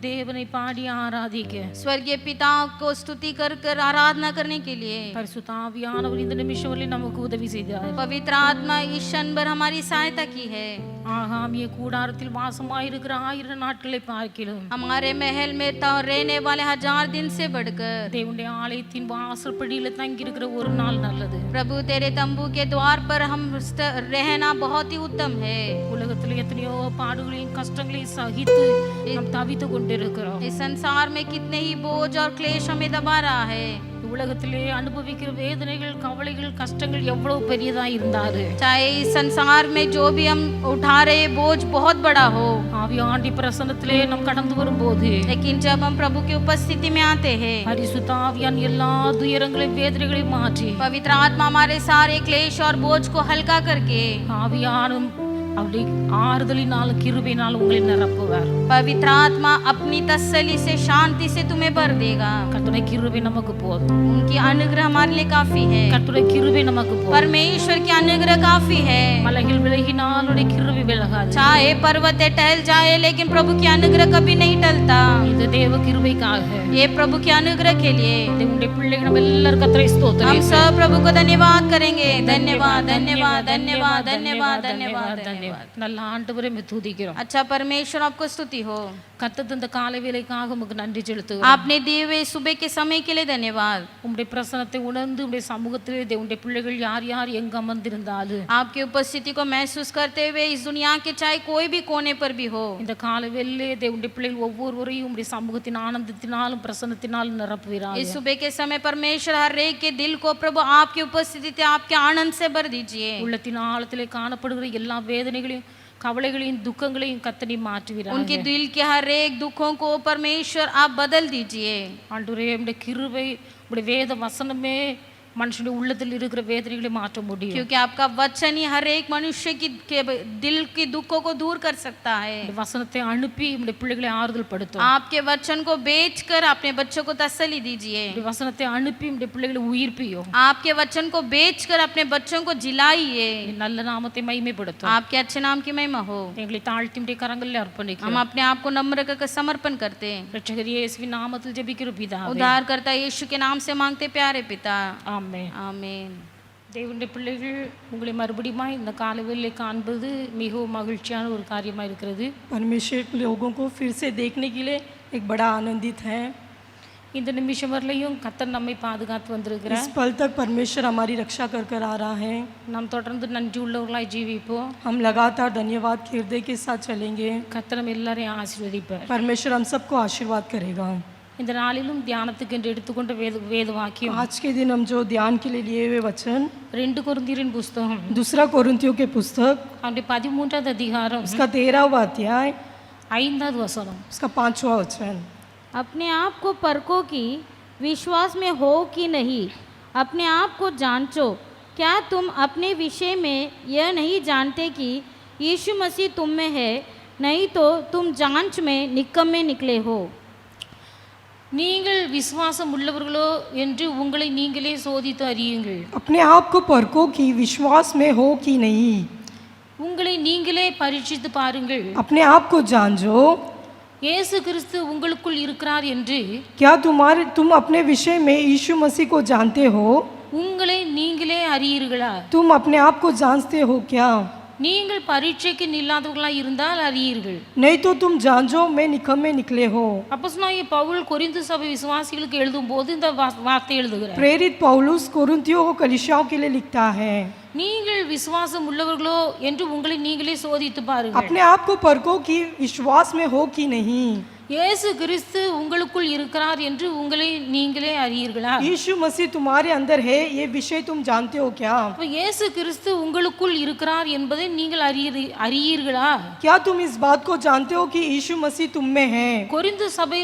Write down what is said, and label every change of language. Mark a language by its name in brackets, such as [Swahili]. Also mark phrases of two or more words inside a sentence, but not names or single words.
[Tamil] தேவனை பாடி ஆராதிக்க [Hindi] स्वर्गीय पिता को स्तुति कर कर आराधना करने के लिए [Tamil] பரிசுத்த ஆவியானவர் இந்த நிமிஷம் வரை நமக்கு உதவி செய்தார். [Hindi] पवित्र आत्मा इस क्षण भर हमारी सहायता की है. [Tamil] ஆகாமிய கூடாரத்தில் வாசமாயிருக்கிற 1000 நாட்களை பார்க்கிலும் [Hindi] हमारे महल में रहने वाले 1000 दिन से बढ़कर [Tamil] தேவனுடைய ஆலயத்தின் வாசற்படியில தங்கி இருக்கிற ஒரு நாள் நல்லது. [Hindi] प्रभु तेरे तंबू के द्वार पर हम रहना बहुत ही उत्तम है. [Tamil] உலகத்தில் எத்தனையோ பாடுகளையும் கஷ்டங்களையும் சகித்து நாம் தவித்து கொண்டிருக்கிறோம். [Hindi] इस संसार में कितने ही बोझ और क्लेश हमें दबा रहा है. [Tamil] உலகத்திலே அனுபவிக்கிற வேதனைகள் கவலைகள் கஷ்டங்கள் எவ்வளவு பெரியதா இருந்தாரு [Hindi] चाहे इस संसार में जो भी हम उठा रहे बोझ बहुत बड़ा हो [Tamil] ஆவியாண்டி பிரசன்னத்திலே நாம் கடந்து வரும்போது [Hindi] लेकिन जब हम प्रभु की उपस्थिति में आते हैं [Tamil] பரிசுத்த ஆவியான் எல்லா துயரங்களையும் வேதனைகளையும் மாற்றி [Hindi] पवित्र आत्मा हमारे सारे क्लेश और बोझ को हल्का करके [Tamil] ஆவியானும் அப்படி ஆறுதலினால் கிருபையினால் உங்களை நிரப்புவார். [Hindi] पवित्र आत्मा अपनी तसल्ली से शांति से तुम्हें भर देगा. [Tamil] கர்த்தருடைய கிருபை நமக்கு போதும். [Hindi] उनकी अनुग्रह हमारे लिए काफी है. [Tamil] கர்த்தருடைய கிருபை நமக்கு போதும். [Hindi] परमेश्वर की अनुग्रह काफी है. [Tamil] மலைகள் விலகினால் அவருடைய கிருபை விலகாது. [Hindi] चाहे पर्वत टहल जाए लेकिन प्रभु की अनुग्रह कभी नहीं टलता. [Tamil] இது தேவ கிருபைக்காக [Hindi] ये प्रभु की अनुग्रह के लिए [Tamil] தேவனுடைய பிள்ளைகள் நம்ம எல்லாரும் கர்த்தரை ஸ்தோத்திரம். [Hindi] हम सब प्रभु को धन्यवाद करेंगे. धन्यवाद धन्यवाद धन्यवाद धन्यवाद धन्यवाद धन्यवाद. [Tamil] நல்ல ஆண்டவரை துதிக்கிறோம். [Hindi] अच्छा परमेश्वर आपको स्तुति हो. [Tamil] கர்த்தர் தந்த காலை வேளைக்காக உமக்கு நன்றி செலுத்துகிறோம். [Hindi] आपने दिए हुए सुबह के समय के लिए धन्यवाद. [Tamil] உம்முடைய பிரசன்னத்தை உணர்ந்து உம்முடைய சமூகத்திலே தேவனுடைய பிள்ளைகள் யார் யார் எங்க அமர்ந்திருந்தாலும் [Hindi] आपकी उपस्थिति को महसूस करते हुए इस दुनिया के चाहे कोई भी कोने पर भी हो [Tamil] இந்த காலை வேளையிலே தேவனுடைய பிள்ளைகள் ஒவ்வொருவரையும் உம்முடைய சமூகத்தின் ஆனந்தத்தினாலும் பிரசன்னத்தினாலும் நிரப்புவீராக. [Hindi] इस सुबह के समय परमेश्वर हर एक के दिल को प्रभु आपकी उपस्थिति से आपके आनंद से भर दीजिए. [Tamil] உள்ளத்தின் ஆழத்திலே காணப்படுகிற எல்லா வேதனைகளையும் கவலைகளையும் துக்கங்களையும் கர்த்தர் மாற்றுவீராக. [Hindi] उनके दिल के हर एक दुखों को परमेश्वर आप बदल दीजिए. [Tamil] ஆண்டவரே உம்முடைய கிருபை உம்முடைய வேத வசனமே மனுஷனுடைய உள்ளத்தில் இருக்கிற வேதனைகளை மாற்ற முடியும். [Hindi] क्योंकि आपका वचन ही हर एक मनुष्य की दिल की दुखों को दूर कर सकता है. [Tamil] வசனத்தை அனுப்பி உம்முடைய பிள்ளைகளை ஆறுதல் படுத்தும். [Hindi] आपके वचन को बेचकर अपने बच्चों को तसल्ली दीजिए. [Tamil] வசனத்தை அனுப்பி உம்முடைய பிள்ளைகளை உயிர்ப்பியும். [Hindi] आपके वचन को बेचकर अपने बच्चों को जिलाइए. [Tamil] நல்ல நாமத்தை மகிமைப்படுத்தும். [Hindi] आपके अच्छे नाम की महिमा हो. [Tamil] எங்களை தாழ்த்தி உம்முடைய கரங்களில் அர்ப்பணிக்கிறோம். [Hindi] हम अपने आप को नम्र कर समर्पण करते हैं. [Tamil] இரட்சகர் இயேசுவின் நாமத்தில் ஜெபிக்கிறோம் பிதாவே. [Hindi] उद्धारकर्ता यीशु के नाम से मांगते प्यारे पिता. [Tamil] ஆமென். ஆமென். தேவனுடைய பிள்ளைகள் உங்களை மறுபடியும் இந்த காலைவேளை காண்பது மிகவும் மகிழ்ச்சியான ஒரு காரியமாக இருக்கிறது. [Hindi] परमेश्वर के लोगों को फिर से देखने के लिए एक बड़ा आनंदित है. [Tamil] இந்த நிமிஷம் வரலையும் கர்த்தர் நம்மை பாதுகாத்து வந்திருக்கிறார். [Hindi] इस पल तक परमेश्वर हमारी रक्षा कर कर आ रहा है. [Tamil] நாம் தொடர்ந்து நன்றி உள்ளவர்களாய் ஜீவிப்போம். [Hindi] हम लगातार धन्यवाद के हृदय के साथ चलेंगे. [Tamil] கர்த்தர் நம்ம எல்லாரையும் ஆசீர்வதிப்பார். [Hindi] परमेश्वर हम सबको आशीर्वाद करेगा. [Tamil] இந்த நாளிலும் தியானத்துக்கு என்று எடுத்துக்கொண்ட வேத வாக்கியம் [Hindi] आज के दिन हम जो ध्यान के लिए लिए हुए वचन [Tamil] 2 கொரிந்தியரின் புஸ்தகம் [Hindi] दूसरा कोरिन्थियों के पुस्तक [Tamil] அவருடைய 13வது அதிகாரம் [Hindi] उसका 13वां अध्याय [Tamil] 5வது வசனம். [Hindi] उसका 5वां वचन. अपने आप को परखो कि विश्वास में हो कि नहीं. अपने आप को जांचो. क्या तुम अपने विषय में यह नहीं जानते कि यीशु मसीह तुम में है? नहीं तो तुम जांच में निकम्मे निकले हो. [Tamil] நீங்கள் விசுவாசம் உள்ளவர்களோ என்று உங்களை நீங்களே சோதித்து அறியுங்கள். [Hindi] अपने आप को परखो कि विश्वास में हो कि नहीं. [Tamil] உங்களை நீங்களே பரீட்சித்து பாருங்கள். [Hindi] अपने आप को जांचो. [Tamil] இயேசு கிறிஸ்து உங்களுக்குள் இருக்கிறார் என்று [Hindi] क्या तुम अपने विषय में यीशु मसीह को जानते हो? [Tamil] உங்களை நீங்களே அறியீர்களா? [Hindi] तुम अपने आप को जानते हो क्या? [Tamil] நீங்கள் பரீட்சைக்கு நில்லாதவர்களாய் இருந்தால் அறியீர்கள். [Hindi] नहीं तो तुम जांचो में निकम्मे निकले हो. [Tamil] அப்போஸ்தலனாகிய பவுல் கொரிந்து சபை விசுவாசிகளுக்கு எழுதும்போது இந்த வார்த்தை எழுதுகிறார். [Hindi] प्रेरित पौलुस कोरिन्थियों को कलीसियाओं के लिए लिखता है. [Tamil] நீங்கள் விசுவாசம் உள்ளவர்களோ என்று உங்களை நீங்களே சோதித்து பாருங்கள். [Hindi] अपने आप को परखो कि विश्वास में हो कि नहीं. [Tamil] இயேசு கிறிஸ்து உங்களுக்குள் இருக்கிறார் என்று உங்களை நீங்களே அறியீர்களா? [Hindi] यीशु मसीह तुम्हारे अंदर है ये विषय तुम जानते हो क्या? [Tamil] அப்ப இயேசு கிறிஸ்து உங்களுக்குள் இருக்கிறார் என்பதை நீங்கள் அறியீர்களா? [Hindi] क्या तुम इस बात को जानते हो कि यीशु मसीह तुम में है?